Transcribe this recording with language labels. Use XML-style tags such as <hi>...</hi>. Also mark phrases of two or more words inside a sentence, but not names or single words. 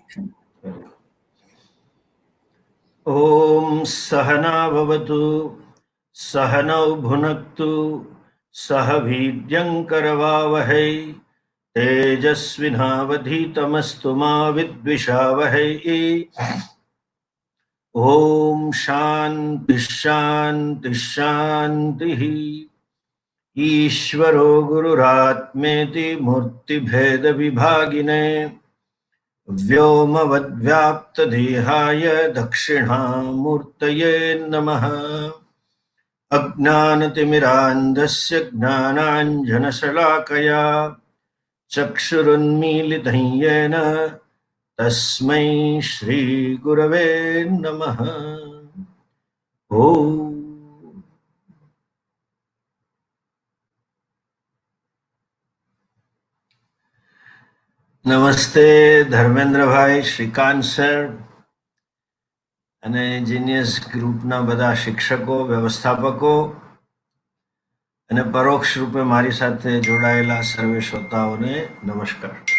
<sa>ઓમ સહના ભવતુ સહનૌ ભુનક્તુ સહ વીર્યં કરવાવહૈ તેજસ્વિનાવધીતમસ્તુ મા વિદ્વિષાવહૈ. ઓમ શાંતિ શાંતિ શાંતિ. ईश्वरो गुरुरात्मेति मूर्तिभेद विभागिने व्योमवद्व्याप्तदेहाय दक्षिणामूर्तये नमः. अज्ञानतिमिरान्धस्य ज्ञानाञ्जनशलाकया चक्षुरुन्मीलितं येन तस्मै श्रीगुरवे नमः. ओम.</sa> <gu>નમસ્તે ધર્મેન્દ્રભાઈ, શ્રીકાંત સર અને જીનિયસ ગ્રુપના બધા શિક્ષકો, વ્યવસ્થાપકો અને પરોક્ષ રૂપે મારી સાથે જોડાયેલા સર્વે શ્રોતાઓને નમસ્કાર.</gu>